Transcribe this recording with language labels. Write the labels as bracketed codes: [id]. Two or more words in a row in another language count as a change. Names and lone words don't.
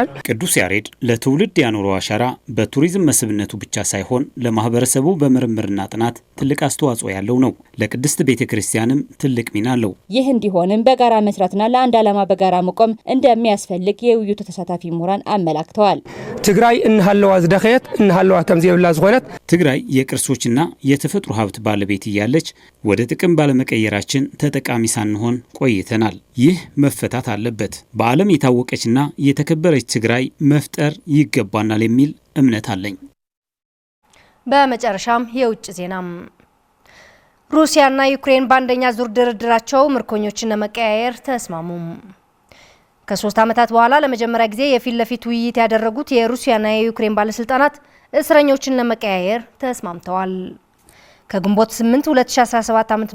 [am] ቅዱስ ያሬድ ለትውልድ ያኖረው አሻራ በቱሪዝም መስህብነቱ ብቻ ሳይሆን ለማህበረሰቡ በምርምርና ጥናት ትልቅ አስተዋጽኦ ያለው ነው። ለቅድስት ቤተክርስቲያንም ትልቅ ሚና አለው። ይህ እንዲሆንም በጋራ መስራትና ለአንድ ዓላማ በጋራ መቆም እንደሚያስፈልግ የውይይቱ ተሳታፊ ምሁራን አመላክተዋል። [ti] ትግራይ እንሃለዋ ዝደኸየት እንሃለዋ ከም ዘይብላ ዝኾነት [am] ትግራይ የቅርሶችና የተፈጥሮ ሀብት ባለቤት እያለች ወደ ጥቅም ባለመቀየራችን ተጠቃሚ ሳንሆን ቆይተናል። ይህ መፈታት አለበት። በዓለም የታወቀችና የተከበረች ትግራይ መፍጠር ይገባናል የሚል እምነት አለኝ። በመጨረሻም የውጭ ዜናም ሩሲያና ዩክሬን በአንደኛ ዙር ድርድራቸው ምርኮኞችን ለመቀያየር ተስማሙ። ከ3 ዓመታት በኋላ ለመጀመሪያ ጊዜ የፊት ለፊት ውይይት ያደረጉት የሩሲያና የዩክሬን ባለስልጣናት እስረኞችን ለመቀያየር ተስማምተዋል። ከግንቦት 8 2017 ዓ.ም